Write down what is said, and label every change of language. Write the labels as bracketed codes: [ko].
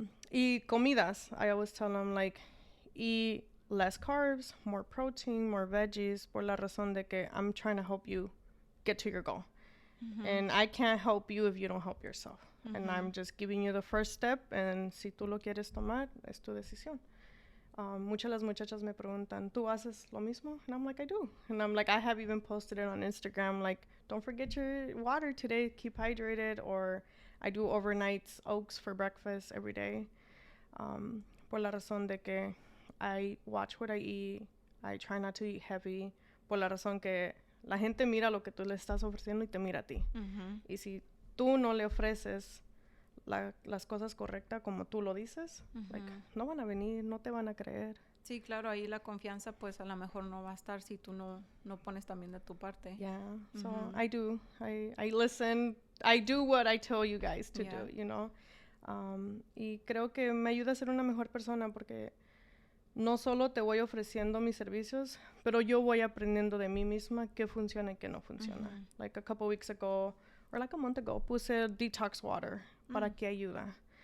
[es] Y comidas, [en] I always tell them, like, eat less carbs, more protein, more veggies, [es] por la razón de que [en] I'm trying to help you get to your goal. And I can't help you if you don't help yourself. And I'm just giving you the first step, and [es] si tú lo quieres tomar, es tu decisión. Muchas las muchachas me preguntan, ¿tú haces lo mismo? [en] And I'm like, I do. And I'm like, I have even posted it on Instagram, like, don't forget your water today, keep hydrated. Or I do overnight oats for breakfast every day. [es] Por la razón de que [en] I watch what I eat. I try not to eat heavy. [es] Por la razón que la gente mira lo que tú le estás ofreciendo y te mira a ti. Y si tú no le ofreces las cosas correctas como tú lo dices, like, no van a venir, no te van a creer. Sí, claro, ahí la confianza pues a lo mejor no va a estar si tú no pones también de tu parte. [en] Yeah. So I listen. I do what I tell you guys to do, you know. [es] Y creo que me ayuda a ser una mejor persona porque no solo te voy ofreciendo mis servicios, pero yo voy aprendiendo de mí misma qué funciona y qué no funciona. [en] Like a couple weeks ago, or like a month ago, [es] puse detox water. ¿Para qué ayuda?